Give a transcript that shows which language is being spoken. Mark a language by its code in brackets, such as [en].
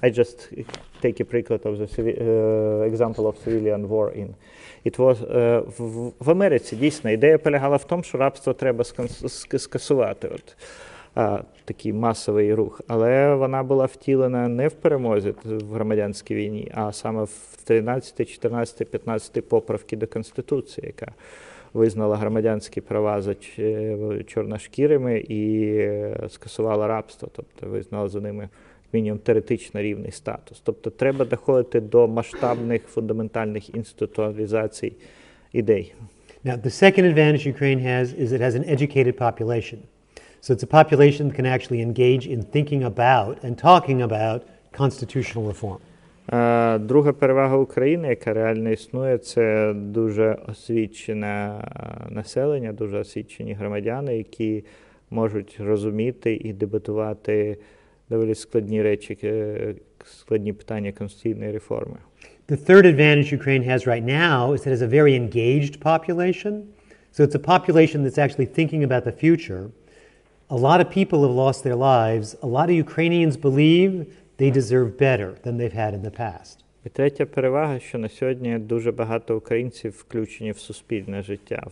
[en] I just take a [uk] приклад [en] of the example of civilian war in. It was, [uk] в Америці дійсно ідея полягала в тому, що рабство треба скасувати. Такий масовий рух. Але вона була втілена не в перемозі в громадянській війні, а саме в 13, 14, 15 поправки до Конституції, яка визнала громадянські права за чорношкірими і скасувала рабство, тобто визнала за ними мінімум теоретично рівний статус. Тобто треба доходити до масштабних фундаментальних інституалізацій ідей. [en] Now, the second advantage Ukraine has is it has an educated population. So it's a population that can actually engage in thinking about and talking about constitutional reform. [uk] Друга перевага України, яка реально існує, це дуже освічене населення, дуже освічені громадяни, які можуть розуміти і дебатувати доволі складні речі, складні питання конституційної реформи. [en] The third advantage Ukraine has right now is that it has a very engaged population. So it's a population that's actually thinking about the future. A lot of people have lost their lives. A lot of Ukrainians believe they deserve better than they've had in the past. [uk] І третя перевага, що на сьогодні дуже багато українців включені в суспільне життя.